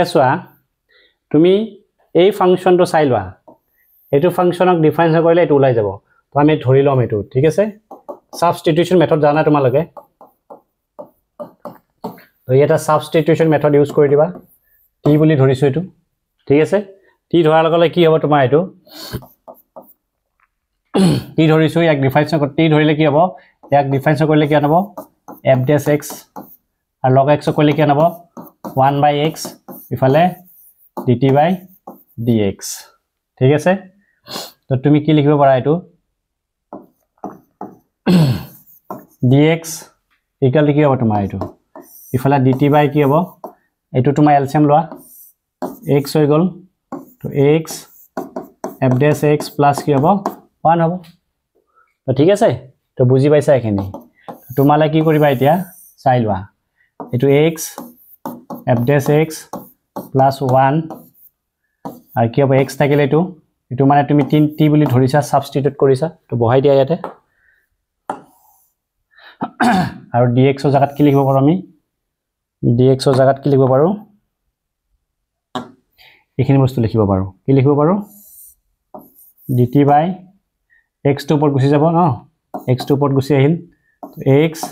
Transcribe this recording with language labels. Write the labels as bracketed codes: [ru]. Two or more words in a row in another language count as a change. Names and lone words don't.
[as] চোৱা তুমি এই ফাংশনটো চাই লোৱা এটো ফাংশনক ডিফাইন কৰিলে এটো ওলাই যাব তো আমি ধৰি লম এটো ঠিক আছে [en] substitution method [as] জানা তোমালোকে তো এটা [en] substitution method use [as] কৰি দিবা টি বুলি ধৰিছো এটো ঠিক আছে টি ধৰাৰ লগে কি হ'ব তোমাৰ এটো টি ধৰিছো এক ডিফাইন টি ধৰিলে কি হ'ব এক ডিফাইন কৰিলে কি হ'ব [en] f dash x [as] আর log x কইলে কি আনব 1/x ইফালে [en] dt by dx [as] ঠিক আছে তো তুমি কি লিখিব পাৰা এটো [en] dx equal [as] কি হ'ব তোমাৰ এটো ইফালে [en] dt by [as] কি হ'ব এটো তোমাৰ এলসিয়াম লোৱা x হৈ গল তো [en] x f dash x plus [as] কি হ'ব 1 হ'ব তো ঠিক আছে তো বুজি পাইছা এখিনি তোমালে কি কৰিবা এতিয়া চাই লোৱা এটো [en] x f dash x plus 1 [as] আর কি হ'ব x থাকিলে এটো মানে তুমি 3t বুলি ধৰিছা সাবস্টিটিউট কৰিছা তো বহাই দিয়া ইয়াতে আৰু dx ৰ জাগাত কি লিখিব পাৰো আমি dx ৰ জাগাত কি লিখিব পাৰো এখিনি বস্তু লিখিব পাৰো কি লিখিব পাৰো [en] dt by x [as] টো ওপৰত গুছি যাব ন x টো ওপৰত গুছি আহিল x